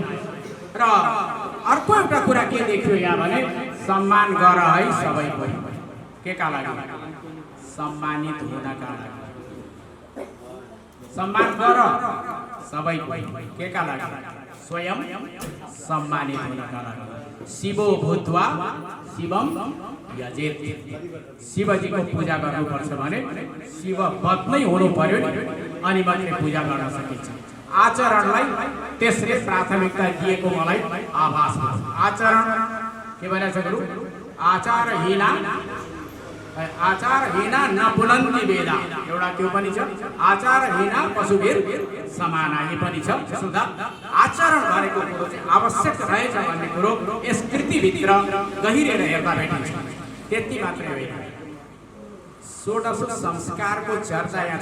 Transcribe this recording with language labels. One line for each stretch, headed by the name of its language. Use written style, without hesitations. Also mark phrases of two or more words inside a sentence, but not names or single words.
Nepali: र अर्को एउटा कुरा के देखियो यहाँ भने सम्मान गर है सबैको। के का लागि? सम्मानित हुनका लागि। सम्मान गर सबैको। के का लागि? स्वयं सम्मानित हुनका लागि।
Sanskrit: शिवो भूत्वा शिवम यजेत।
Nepali: शिवजीको पूजा गर्नुपर्छ भने शिववत नै हुनु पर्यो अनि मात्रै पूजा गर्न सकिन्छ। आचरणलाई त्यसले प्राथमिकता दिएको मलाई आभास भयो। आचरण के भनेछ गुरु?
Sanskrit: आचारहीना न पुनन्ति वेदा।
Nepali: एउटा त्यो पनि छ।
Sanskrit: आचारहीना पशुभिर समाना,
Nepali: यो पनि छ। सुधा आचरण गरेको कुरो चाहिँ आवश्यक रहेछ भन्ने कुरो यस कृतिभित्र गहिरेर हेर्दा भेटिन्छ। त्यति मात्रै होइन, 16 संस्कारको चर्चा यहाँ छ।